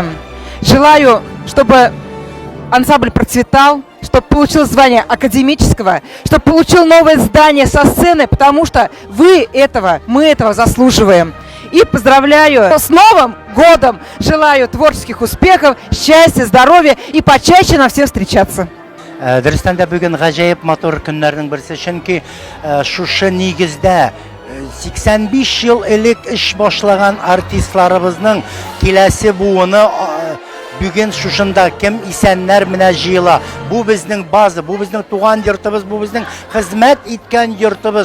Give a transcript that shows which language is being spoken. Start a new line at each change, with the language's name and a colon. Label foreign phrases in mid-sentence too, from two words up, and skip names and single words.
Russian: Желаю, чтобы ансамбль процветал, чтобы получил звание академического, чтобы получил новое здание со сцены, потому что мы этого заслуживаем. И поздравляю с Новым годом! Желаю творческих успехов, счастья, здоровья и почаще нам всем встречаться.
Tatar: Дөрестән дә бүген гаҗәеп матур көннәрнең берсе, чөнки шушы нигездә 85 ел элек эш башлаган артистларыбызның киләсе буыны бүген шушында кем исәннәр менә җыела. Бу безнең база, бу безнең туган йортыбыз, бу безнең хезмәт иткән йортыбыз.